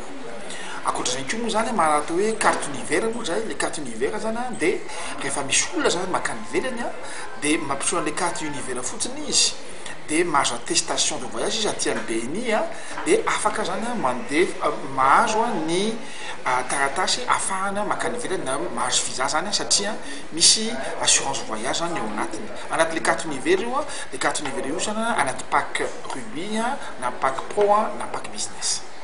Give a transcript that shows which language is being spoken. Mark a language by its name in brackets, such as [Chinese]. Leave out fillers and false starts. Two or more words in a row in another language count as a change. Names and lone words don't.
[Malagasy] Akoatr'izay koa moa zany manatao hoe [French] carte univers [Malagasy] moa zay le [French] carte univers [Malagasy] zany dia rehefa misy olona zany makany ivelany dia mampiseho an'le [French] carte univers [Malagasy] fotsiny izy dia mahazo [French] attestation de voyage [Malagasy] izy aty amin'ny BNI dia afaka zany mandeha mahazo ny taratasy ahafahana makany ivelany na mahazo visa zany satria misy [French] assurance voyage [Malagasy] zany eo anatiny. Anaty le [French] carte univers [Malagasy] io le [French] carte univers [Malagasy] io zany anaty [English] pack rubis [Malagasy] na [English] pack pro [Malagasy] na [English] pack business.